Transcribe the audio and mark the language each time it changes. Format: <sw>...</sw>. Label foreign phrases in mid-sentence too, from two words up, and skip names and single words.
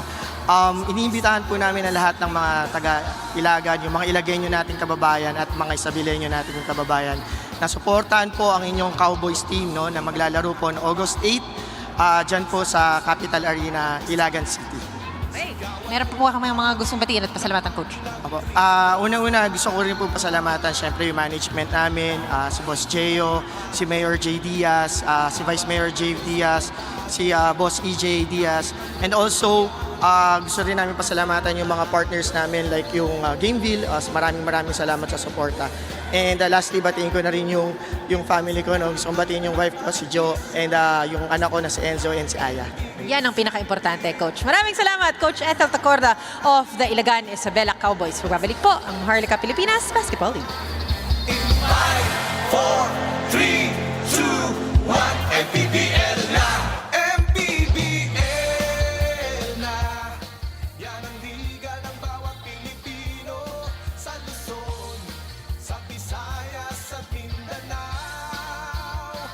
<tl>Iniimbitahan po namin ang lahat ng mga taga-Ilagan, yung mga Ilagenyo nating kababayan at mga Isabelenyo nating kababayan na suportahan po ang inyong Cowboys team, no, na maglalaro po</tl> <en>on August 8</en> <tl>dyan po sa Capital Arena, Ilagan City. Okay. Meron po kami mga gustong batiin at pasalamatan, Coach. Opo. Unang-una, gusto ko rin po pasalamatan syempre yung management namin, si Boss Gio, si Mayor J. Diaz, si Vice Mayor J. Diaz, si Boss EJ Diaz,</tl> <en>and also</en> <tl>gusto rin namin pasalamatan yung mga partners namin like yung Gameville. Maraming salamat sa suporta.</tl> <en>And lastly,</en> <tl>batiin ko na rin yung family ko. No? Gusto kong batiin yung wife ko, si Jo, and yung anak ko na si Enzo and si Aya. Yan ang pinaka-importante, Coach. Maraming salamat, Coach Ethel Tacorda of the Ilagan Isabela Cowboys. Magbabalik po ang Maharlika Pilipinas Basketball League. 5, 4, 3, 2, 1, MPBL na! MPBL na! Yan ang liga ng bawat Pilipino sa Luzon, sa Visayas at Mindanao.</tl>